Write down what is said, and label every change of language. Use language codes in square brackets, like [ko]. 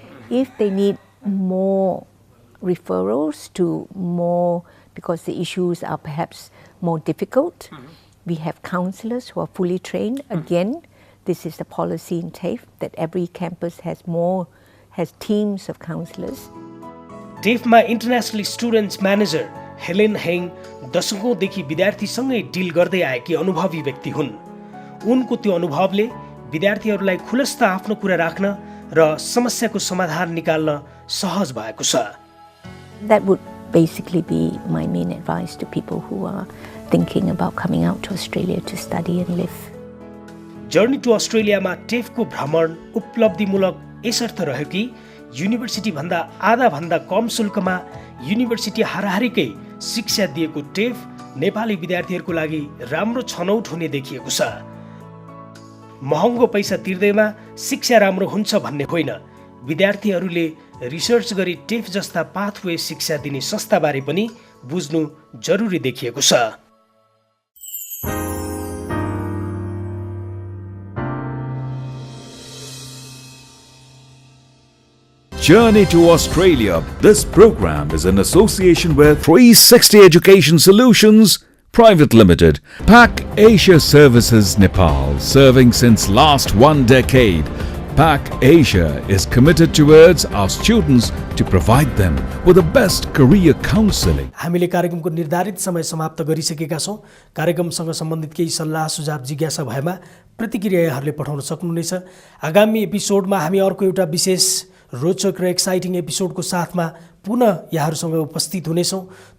[en] If they need more referrals to more, because the issues are perhaps more difficult, we have counselors who are fully trained. Again, this is the policy in TAFE that every campus has teams of counselors. [ne] टेफमा international students manager Helen hang दशकौँदेखि विद्यार्थीसँगै deal गर्दै आएकी अनुभवी व्यक्ति हुन्। उनको त्यो अनुभवले विद्यार्थीहरूलाई खुलस्त आफ्नो कुरा राख्न र समस्याको समाधान निकाल्न सहज भएको छ। [en] That would basically be my main advice to people who are thinking about coming out to Australia to study and live. [ne] Journey to अस्ट्रेलियामा टेफको भ्रमण उपलब्धिमूलक यसर्थ रह्यो कि युनिभर्सिटी भन्दा आधा भन्दा कम शुल्कमा युनिभर्सिटी हाराहारीकै शिक्षा दिएको टेफ नेपाली विद्यार्थीहरूको लागि राम्रो छनौट हुने देखिएको छ। महँगो पैसा तिर्दैमा शिक्षा राम्रो हुन्छ भन्ने होइन, विद्यार्थीहरूले रिसर्च गरी टेफ जस्ता पाथवे शिक्षा दिने संस्थाबारे पनि बुझ्नु जरुरी देखिएको छ। [en] Journey to Australia. This program is in association with 360 Education Solutions Private Limited, PAC Asia Services Nepal, serving since last 1 decade. PAC Asia is committed towards our students to provide them with the best career counseling. [ne] हामीले कार्यक्रमको निर्धारित समय समाप्त गरिसकेका छौं। कार्यक्रमसँग सम्बन्धित केही सल्लाह सुझाव जिज्ञासा भएमा प्रतिक्रिया यहाँहरूले पठाउन सक्नुहुनेछ। आगामी एपिसोडमा हामी अर्को एउटा विशेष रोचक र एक्साइटिङ एपिसोडको साथमा पुनः यहाँहरूसँग उपस्थित हुनेछौँ।